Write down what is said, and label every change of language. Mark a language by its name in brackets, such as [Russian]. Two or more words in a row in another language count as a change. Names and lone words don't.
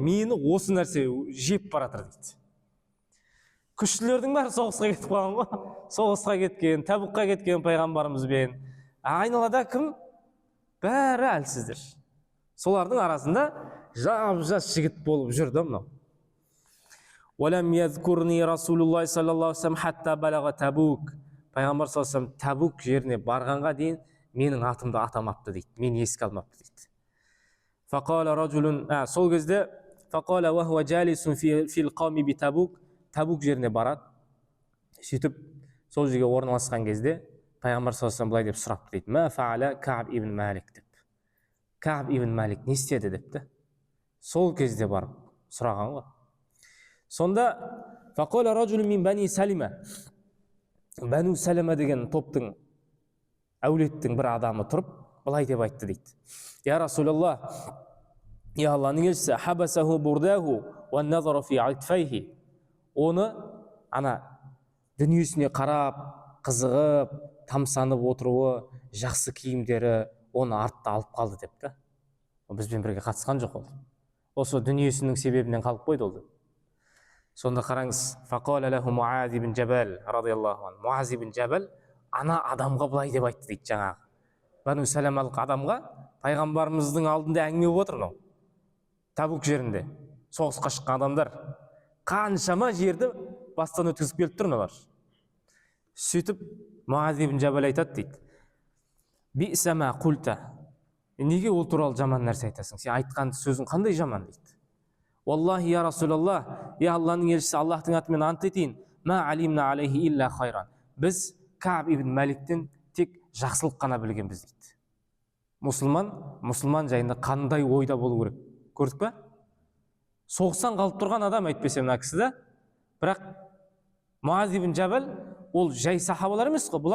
[Kazakh] Мені осы нәрсе жеп баратыр дейді. Күштілердің бәрі соғысқа кетіп қалған ғой. Соғысқа кеткен, Табукқа кеткен пайғамбарымызбен. Айналада кім? Бәрі әлсіздер. Солардың арасында жап-жас жігіт болып жүрді мынау. [Arabic] ولم يذكرني رسول الله صلى الله عليه وسلم حتى بلغ تبوك. [Kazakh] Пайғамбар [Arabic] صلى الله عليه وسلم [Kazakh] Табук жеріне барғанға дейін менің атымды атамапты дейді. [Arabic] Мен еске алмапты дейді. فقال رجل, [Kazakh] сол кезде [Arabic] فقال وهو جالس في القوم بتبوك. [Kazakh] Табук жеріне барады. Сөйтіп, сол жерге орналасқан кезде пайғамбар [Arabic] صلى الله عليه وسلم [Kazakh] былай деп сұрапты дейді. [Arabic] ما فعل [Kazakh] Кааб ибн Малик деп. Кааб ибн Малик не істеді депті. Сол кезде барып сұраған ғой. [Arabic] Сонда فقال رجل من بني سلمة. [Kazakh] Бану Салима деген топтың әулеттің бір адамы тұрып, былай деп айтты дейді. [Arabic] يا رسول الله, [Kazakh] я Алланың елшісі, [Arabic] حبسه برداه ونظره في عطفيه. [Kazakh] Оны ана дүниесіне қарап, қызығып, тамсанып отыруы, жақсы киімдері оны артта алып қалды депті. Бізбен бірге қатысқан жоқ ол. Осы дүниесінің себебінен қалып қойды ол. Сонда қараңыз, [Arabic] فقال له معاذ بن جبل رضي الله عنه. [Kazakh] Муаз ибн Джабал ана адамға былай деп айтты дейді жаңағы. Бану Саламалық адамға пайғамбарымыздың алдында әңгіме болып отыр мынау. Табук жерінде соғысқа шыққан адамдар қаншама жерді бастан өткізіп келіп тұр мыналар. Сөйтіп Муаз ибн Джабал айтады дейді. [Arabic] بئس ما قلت. [Kazakh] Неге ол туралы жаман нәрсе айтасың? Сен айтқан сөзің қандай жаман дейді. [Arabic] والله يا رسول الله, [Kazakh] я Алланың елшісі, Аллахтың атымен ант етейін. [Arabic] ما علمنا عليه إلا خيرا. [Kazakh] Біз Кааб ибн Маликтен тек жақсылық қана білгенбіз дейді. Мұсылман жайында қандай ойда болу керек. Көрдік пе? Соғыстан қалып тұрған адам айтпесе мына кісі да. Бірақ Муаз ибн Джабал ол жай сахабалар емес қой.